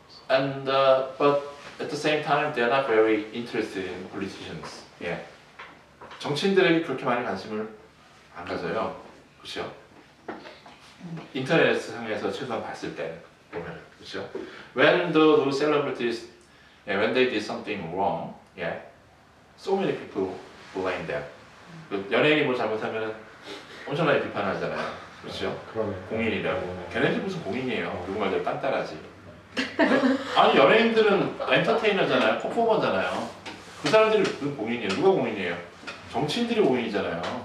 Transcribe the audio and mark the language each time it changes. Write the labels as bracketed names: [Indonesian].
[English] And but at the same time they are not very interested in politicians. [Korean] 예. 정치인들에게 그렇게 많이 관심을 안 가져요. 그렇죠? 인터넷 상에서 최소한 봤을 때 보면 그렇죠? [English] When those celebrities, when they did something wrong, so many people blame them. [Korean] 연예인이 뭘 잘못하면 엄청나게 비판하잖아요. 그렇죠? 그러네. 공인이라고. 걔네들 무슨 공인이에요? 누구 말대로 딴따라지. 아니 연예인들은 엔터테이너잖아요. 퍼포머잖아요. 그 사람들이 무슨 공인이에요? 누가 공인이에요? 정치인들이 공인이잖아요.